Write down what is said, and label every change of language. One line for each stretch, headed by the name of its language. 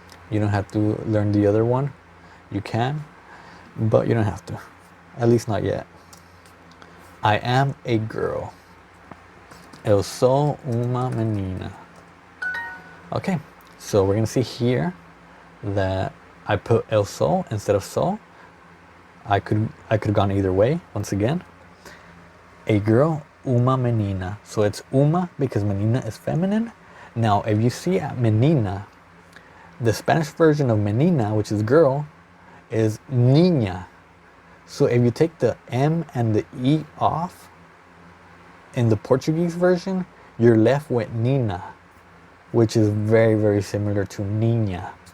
English: You don't have to learn the other one. You can, but you don't have to. At least not yet. I am a girl.
Portuguese: Eu sou uma menina.
English: Okay, so we're gonna see here that I put
Portuguese: eu sou
English: instead of so. I could have gone either way. Once again, a girl,
Portuguese: uma menina.
English: So it's uma because menina is feminine. Now, if you see at menina, the Spanish version of menina, which is girl, is niña. So if you take the M and the E off in the Portuguese version, you're left with nina, which is very similar to niña.